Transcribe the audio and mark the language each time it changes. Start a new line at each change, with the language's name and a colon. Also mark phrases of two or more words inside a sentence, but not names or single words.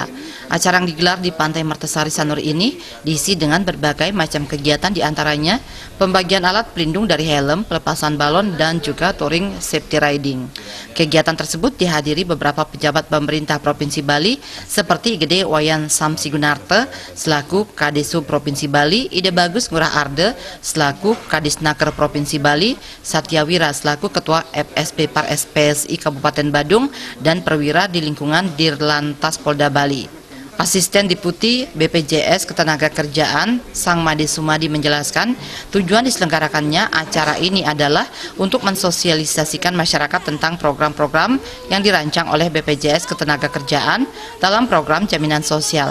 Indonesian: Acara yang digelar di Pantai Mertasari Sanur ini diisi dengan berbagai macam kegiatan, diantaranya pembagian alat pelindung dari helm, pelepasan balon, dan juga
English: touring safety riding.
Indonesian: Kegiatan tersebut dihadiri beberapa pejabat pemerintah Provinsi Bali seperti Igede Wayan Samsigunarto selaku Kadesub Provinsi Bali, Ide Bagus Ngurah Arde selaku Kadisnaker Provinsi Bali, Satyawira selaku Ketua FSP Par PSI Kabupaten Badung, dan perwira di lingkungan Dirlantas Polda Bali. Asisten Deputi BPJS Ketenagakerjaan Sang Made Sumadi menjelaskan tujuan diselenggarakannya acara ini adalah untuk mensosialisasikan masyarakat tentang program-program yang dirancang oleh BPJS Ketenagakerjaan dalam program jaminan sosial.